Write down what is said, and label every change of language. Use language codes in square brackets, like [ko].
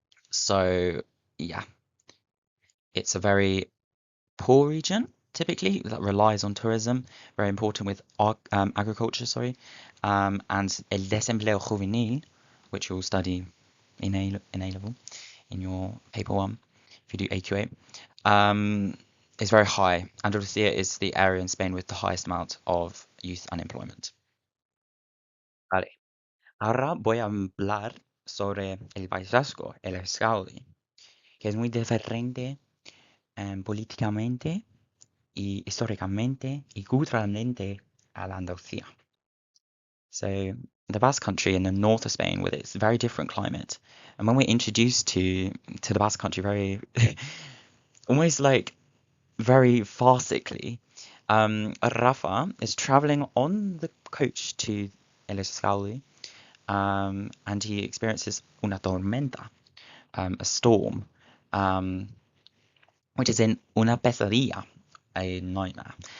[en] So yeah, it's a very poor region typically that relies on tourism, very important with agriculture, and [es] el desempleo juvenil, [en] which you'll study in A level in your paper one if you do AQA, is very high. Andalusia is the area in Spain with the highest amount of youth unemployment. [es] Vale. Ahora voy a hablar sobre el País Vasco, el Euskadi, que es muy diferente políticamente y históricamente y culturalmente a la Andalucía. [en] So the Basque Country in the north of Spain with its very different climate, and when we're introduced to the Basque Country very almost like very farcically, Rafa is traveling on the coach to El Escalde, and he experiences [es] una tormenta, [en] a storm, which is in [es] una pesadilla, [en] a nightmare.